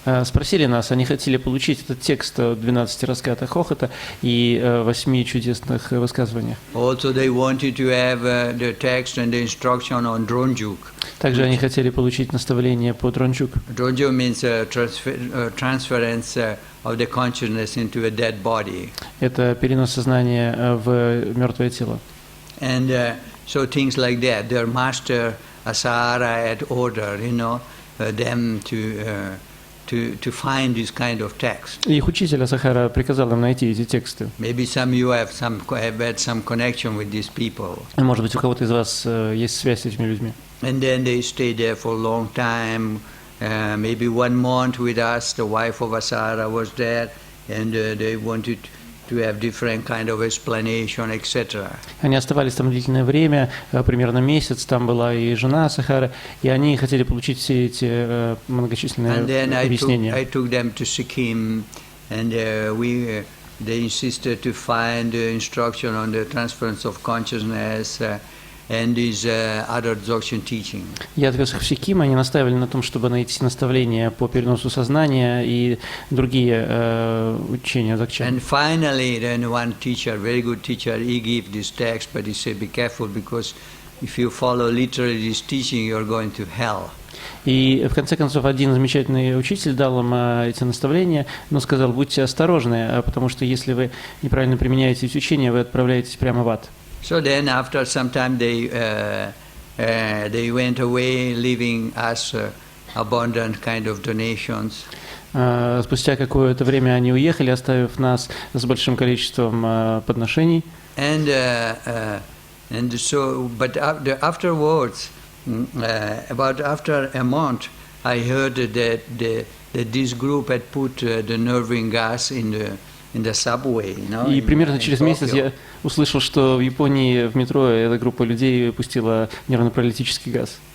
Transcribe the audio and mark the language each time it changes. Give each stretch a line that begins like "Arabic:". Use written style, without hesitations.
Russian: Спросили нас, они хотели получить этот текст 12 раскатов хохота и 8 чудесных высказываниях.
English: Also they wanted to have the text and the instruction on Dronjuk.
Russian: Также они хотели получить наставление по Дрончук.
English: Dronjuk means transference of the consciousness into a dead body.
Russian: Это перенос сознания в мертвое тело.
English: And so things like that. Their master Asahara had ordered, them to find this kind of text.
Russian: И их учитель Асахара приказал им найти эти тексты.
English: Maybe some you have had some connection with these people.
Russian: И, может быть, у кого-то из вас есть связь с этими людьми.
English: And then they stayed there for a long time, maybe 1 month with us. The wife of Asahara was there, and they wanted to have different kind of explanation, etc.
Russian: Они оставались там длительное время, примерно месяц, там была и жена Асахара, и они хотели получить все эти многочисленные
English: And then
Russian: объяснения.
English: I took them to Sikkim, and they insisted to find instruction on the transference of consciousness and this other Dzogchen teaching.
Russian: Я отвез их в Сиким, они настаивали на том, чтобы найти наставления по переносу сознания и другие учения Dzogchen.
English: And finally, then one teacher, very good teacher, he gave this text, but he said, be careful, because if you follow literally this teaching, you're going to hell.
Russian: И в конце концов один замечательный учитель дал им эти наставления, но сказал, будьте осторожны, потому что если вы неправильно применяете эти учения, вы отправляетесь прямо в ад.
English: So then, after some time, they went away, leaving us abundant kind of donations.
Russian: Спустя какое-то время они уехали, оставив нас с большим количеством подношений.
English: And so, but afterwards, about after a month, I heard that this group had put the nerving gas in the subway.
Russian: И примерно через месяц я услышал, что в Японии в метро эта группа людей пустила нервно-паралитический газ.